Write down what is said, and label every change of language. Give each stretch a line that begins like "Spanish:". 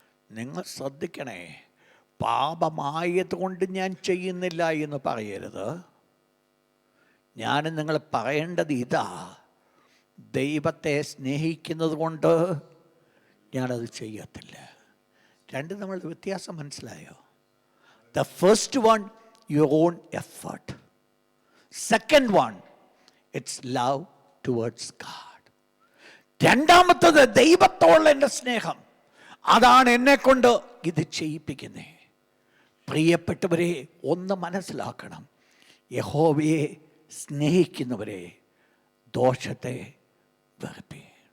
Malayalam: നിങ്ങൾ ശ്രദ്ധിക്കണേ, പാപമായതുകൊണ്ട് ഞാൻ ചെയ്യുന്നില്ല എന്ന് പറയരുത്. ഞാൻ നിങ്ങൾ പറയേണ്ടത് ഇതാ, ദൈവത്തെ സ്നേഹിക്കുന്നത് കൊണ്ട് ഞാനത് ചെയ്യത്തില്ല. രണ്ടും നമ്മളുടെ വ്യത്യാസം മനസ്സിലായോ?
English: The first one, your own effort. Second one, it's love towards God.
Malayalam: രണ്ടാമത്തത് ദൈവത്തോടുള്ള എൻ്റെ സ്നേഹം, അതാണ് എന്നെ കൊണ്ട് ഇത് ചെയ്യിപ്പിക്കുന്നത്. പ്രിയപ്പെട്ടവരെ, ഒന്ന് മനസ്സിലാക്കണം, യഹോവയെ സ്നേഹിക്കുന്നവരെ ദോഷത്തെ വെറുപ്പി.